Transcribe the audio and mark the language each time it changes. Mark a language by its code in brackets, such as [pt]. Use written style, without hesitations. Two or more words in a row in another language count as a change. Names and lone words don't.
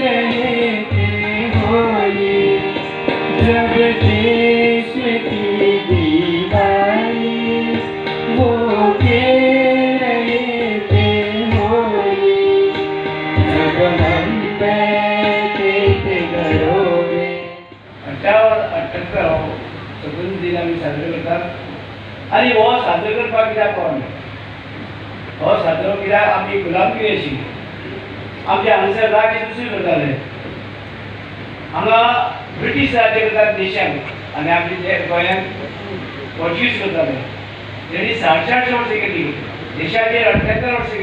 [hi] रहे थे होली, जब देश की दीवानी वो खेल रहे थे होली, जब हम बैठे थे घरों में। [kok] 58 स्वतंत्र दिन आम्ही साजरे करतात आणि हो साजरो करपाक कित्याक पावले, हो साजरो कित्याक आमी गुलामगिरी आशिल्ली, आमचे हांगासर राज्य दुसरे करताले, हांगा ब्रिटीश राज्य करतात देशांत आनी आमचे जे गोंयांत पोर्चुगीज करताले, तेणी 850 वर्सां केली, देशाचेर 78 वर्सां